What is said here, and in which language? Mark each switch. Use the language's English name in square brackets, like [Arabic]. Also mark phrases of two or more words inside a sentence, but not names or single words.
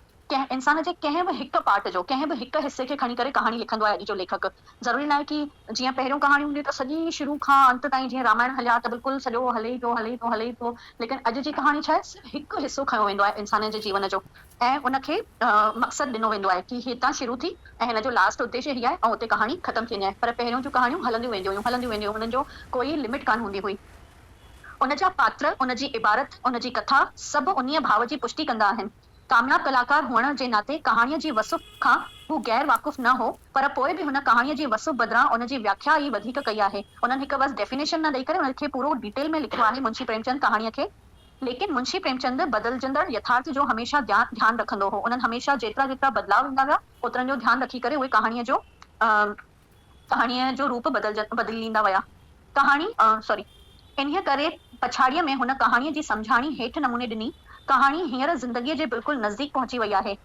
[Sindhi] कंहिं इंसान जे कंहिं बि हिकु पार्ट जो, कंहिं बि हिकु हिसे खे खणी करे कहाणी लिखंदो आहे अॼु जो लेखक। ज़रूरी न आहे कि जीअं पहिरियों कहाणी हूंदी त सॼी शुरू खां अंत ताईं, जीअं रामायण हलिया त बिल्कुलु सॼो हले ई पियो, लेकिन अॼु जी कहाणी छा आहे, सिर्फ़ु हिकु हिसो खयो वेंदो आहे इंसान जे जीवन जो, ऐं उनखे मक़सदु ॾिनो वेंदो आहे कि हितां शुरू थी ऐं हिन जो लास्ट उद्देश्य ही आहे ऐं उते कहाणी ख़तमु थींदी आहे। पर पहिरियों जूं कहाणियूं हलंदियूं वेंदियूं, हुननि जो कोई लिमिट कान हूंदी हुई। उन जा पात्र, उन जी इबारत, उन जी कथा सभु उन्हीअ भाव जी पुष्टि कंदा आहिनि। कामयाब कलाकार हुअण जे नाते कहाणीअ जी वसूफ़ खां हू गैर वाक़ुफ़ न हो, पर पोइ बि हुन कहाणीअ जी वसूफ़ बदिरां उन जी व्याख्या ई वधीक कई आहे। उन्हनि हिकु बसि डेफिनेशन न ॾेई करे उनखे पूरो डिटेल में लिखियो आहे मुंशी प्रेमचंद कहाणीअ खे। लेकिन मुंशी प्रेमचंद बदिलजंदड़ यथार्थ जो हमेशह ध्यानु रखंदो हो। उन्हनि हमेशह जेतिरा बदलाव ईंदा विया, ओतिरनि जो ध्यानु रखी करे उहे कहाणीअ जो रूप बदिलींदा विया। इन्हीअ करे पछाड़ीअ में हुन कहाणीअ जी सम्झाणी हेठि नमूने ॾिनी: कहाणी हींअर ज़िंदगीअ जे बिल्कुलु नज़दीक पहुची वई आहे।